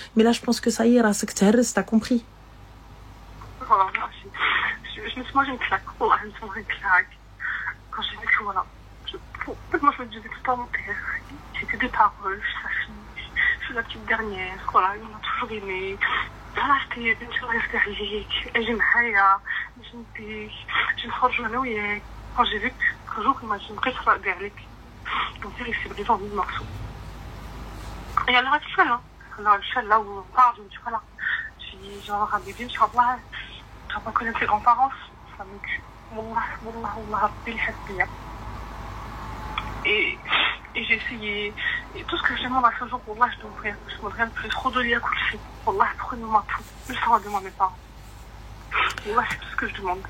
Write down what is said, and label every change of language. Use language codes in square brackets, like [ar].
[fr] Mais là je pense que ça y est [ar] راسك تهرس, [fr] t'as compris. Voilà, merci. Je me suis mangé une claque. Wallah, je me suis mangé une claque. Quand j'ai vu que voilà. En fait, moi je me disais tout le temps mon père. C'était des paroles, je suis sa fille, je suis la petite dernière. Voilà, il m'a toujours aimé. Voilà, j'étais [ar] بنت الله يفتح عليك. اجي معايا باش نديك. Je نخرج انا وياك. [fr] Quand j'ai vu qu'un jour il m'a dit [ar] بغيت نراقب عليك. [fr] Donc il s'est brisé en mille morceaux. Et à l'heure actuelle, là où on parle, je me dis voilà. J'ai avoir un bébé, Inch'Allah, je vais pas connaître ses grands-parents, ça me tue. Wallah, [ar] Rabbi al-Hasbiya. [fr] Et j'ai essayé, et tout ce que je demande à ce jour, Wallah, je demande rien de plus. Rodoli à coucher. Wallah, prenez-moi tout. Je sors de mes parents. Wallah, c'est tout ce que je demande.